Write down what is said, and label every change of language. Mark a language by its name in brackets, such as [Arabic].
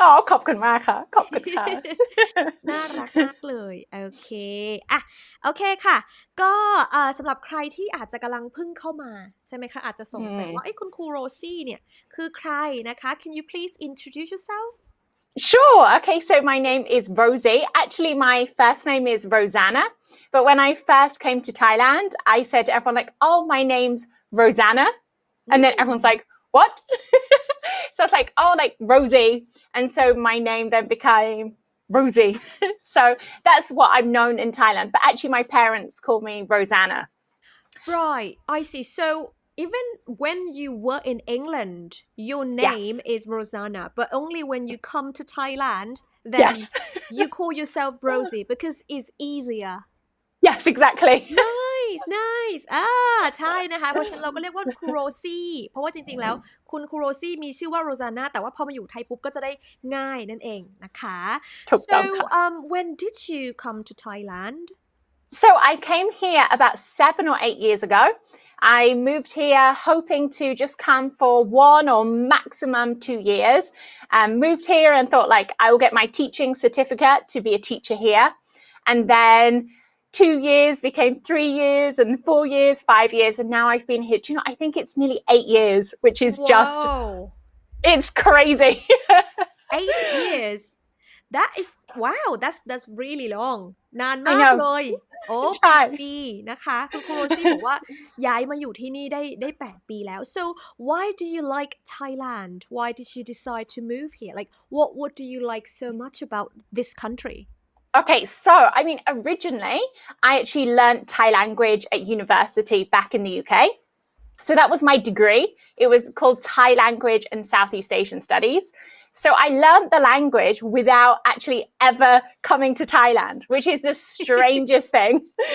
[Thai] ขอบคุณมากค่ะขอบคุณค่ะ น่ารักมากเลยโอเคโอเคค่ะก็สำหรับใครที่อาจจะกำลังเพิ่งเข้ามาใช่ไหมคะอาจจะสงสัยว่าคุณครูโรซี่เนี่ยคือใครนะคะ [English] Can you please introduce yourself?Sure. Okay, so my name is Rosie. Actually, my first name is Rosanna. But when I first came to Thailand, I said to everyone like, oh, my name's Rosanna. And then everyone's like, what? So it's like, oh, like Rosie. And so my name then became Rosie. So that's what I'm known in Thailand. But actually, my parents call me Rosanna. Right. I see. So...Even when you were in England, your name is Rosanna, but only when you come to Thailand, then you call yourself Rosie because it's easier. Yes, exactly. Nice. [Thai] ใช่นะคะเพราะฉะนั้นเราก็เรียกว่าครูโรซี่เพราะว่าจริงๆแล้วคุณครูโรซี่มีชื่อว่าโรซาน่าแต่ว่าพอมาอยู่ไทยปุ๊บก็จะได้ง่ายนั่นเองนะคะ [English] So when did you come to Thailand?So I came here about 7 or 8 years ago. I moved here hoping to just come for 1 or maximum 2 years. Moved here and thought like I will get my teaching certificate to be a teacher here. And then 2 years became 3 years and 4 years, 5 years. And now I've been here. Do you know, I think it's nearly 8 years, which is just, it's crazy. 8 years.That is wow that's really long [Thai] นานมากเลยโอ้8 ปีนะคะคุณครูโรซี่บอกว่าย้ายมาอยู่ที่นี่ได้8 ปีแล้ว [English] so why do you like Thailand why did you decide to move here like what do you like so much about this country Okay, so I mean originally I actually learned Thai language at university back in the UK.So that was my degree. It was called Thai Language and Southeast Asian Studies. So I learned the language without actually ever coming to Thailand, which is the strangest thing.